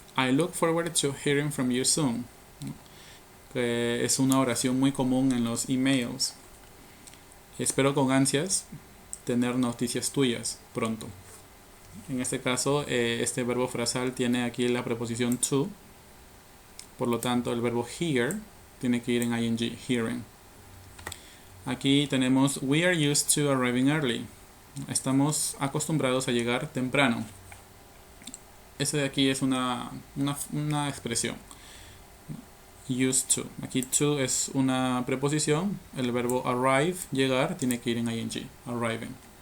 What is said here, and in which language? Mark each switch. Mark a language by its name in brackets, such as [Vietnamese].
[English] I look forward to hearing from you soon. [Spanish] Que es una oración muy común en los emails. Espero con ansias tener noticias tuyas pronto. En este caso, este verbo frasal tiene aquí la preposición to. Por lo tanto, el verbo hear tiene que ir en ing, hearing. [English] Aquí tenemos we are used to arriving early. [Spanish] Estamos acostumbrados a llegar temprano. Ese de aquí es una expresión. Used to. Aquí to es una preposición. El verbo arrive, llegar, tiene que ir en ing, arriving.